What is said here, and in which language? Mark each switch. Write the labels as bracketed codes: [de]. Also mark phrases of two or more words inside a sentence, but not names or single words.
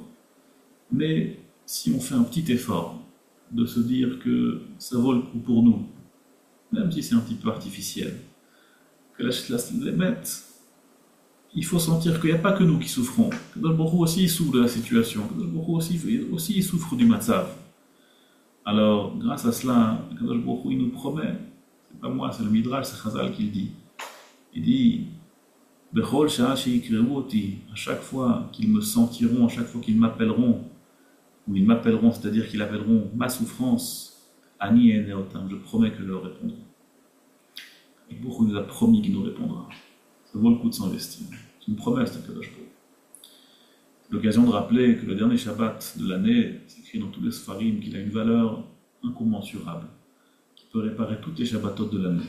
[fr] Mais si on fait un petit effort de se dire que ça vaut le coup pour nous, même si c'est un petit peu artificiel, que les mettre, il faut sentir qu'il n'y a pas que nous qui souffrons. [he] קדוש ברוך הוא [fr] aussi il souffre de la situation. [he] קדוש ברוך הוא [fr] aussi il souffre du matzav. Alors, grâce à cela, [he] קדוש ברוך הוא [fr] il nous promet, c'est pas moi, c'est le Midrash, c'est Chazal qui le dit. Il dit, [he] בכל שעה שיקראו אותי, [fr] à chaque fois qu'ils me sentiront, à chaque fois qu'ils m'appelleront, ou ils m'appelleront, c'est-à-dire qu'ils appelleront ma souffrance, Ani et Neotam, je promets que je leur répondrai. Et beaucoup nous a promis qu'il nous répondra. Ça vaut le coup de s'investir. C'est une promesse d' [he] הקדוש ברוך הוא. [fr] C'est l'occasion de rappeler que le dernier Shabbat de l'année, c'est écrit dans tous les Sfarim qu'il a une valeur incommensurable, qui peut réparer toutes les Shabbatot de l'année.